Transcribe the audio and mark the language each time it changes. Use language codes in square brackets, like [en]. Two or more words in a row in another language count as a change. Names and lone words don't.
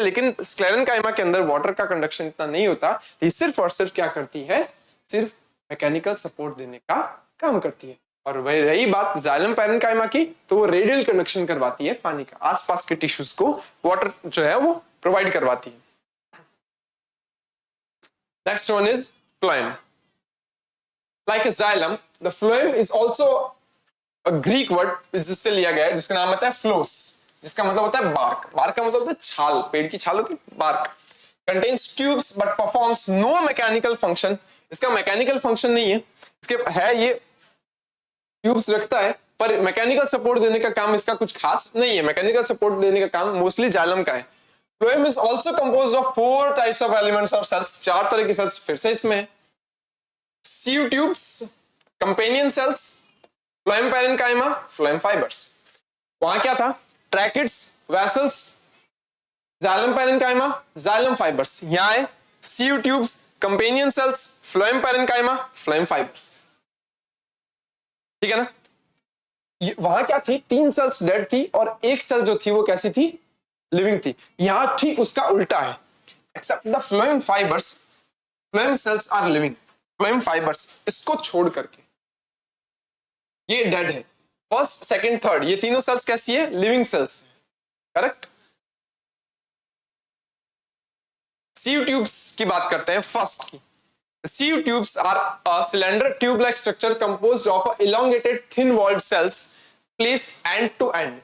[hi] लेकिन स्क्लेरेनकाइमा के अंदर वाटर का कंडक्शन इतना नहीं होता, ये सिर्फ और सिर्फ क्या करती है, सिर्फ [en] mechanical support [hi] देने का काम करती है। और वही रही बात जाइलम पैरेन्काइमा की, तो वो [en] radial conduction [hi] करवाती है पानी का, आसपास के टिश्यूज को वाटर जो है वो प्रोवाइड करवाती है। [en] next one is phloem. Like a xylem, the phloem is also a Greek word [hi] जिससे लिया गया है, जिसका नाम होता है फ्लोस, जिसका मतलब होता है बार्क। बार्क का मतलब होता है छाल, पेड़ की छाल होती है बार्क। [en] Contains tubes but performs no mechanical function। [hi] इसका [en] mechanical function [hi] नहीं है, इसके है ये ट्यूब्स रखता है, पर [en] mechanical support [hi] देने का काम इसका कुछ खास नहीं है। [en] mechanical support [hi] देने का काम मोस्टली जाइलम का है। [en] phloem is also composed of 4 types of elements [hi] और सेल्स, 4 तरह की सेल्स फिर से इसमें है। [en] sieve tubes, companion cells, phloem parenchyma, phloem fibers। [hi] वहां क्या था, [en] tracheids, vessels, xylem parenchyma, xylem fibers। [hi] यहाँ है [en] sieve tubes, companion cells, phloem parenchyma, phloem fibers। [hi] ठीक है ना, वहां क्या थी, 3 [en] cells dead [hi] थी और एक सेल जो थी वो कैसी थी, लिविंग थी। यहां ठीक उसका उल्टा है, [en] except the phloem fibers, phloem cells are living। phloem fibers [hi] इसको छोड़ करके ये डेड है। फर्स्ट, सेकंड, थर्ड, ये तीनों सेल्स कैसी है, [en] living cells, [hi] करेक्ट। [en] sieve tubes [hi] की बात करते हैं फर्स्ट की। [en] sieve tubes are a cylinder tube like structure composed of a elongated thin walled cells place end to end.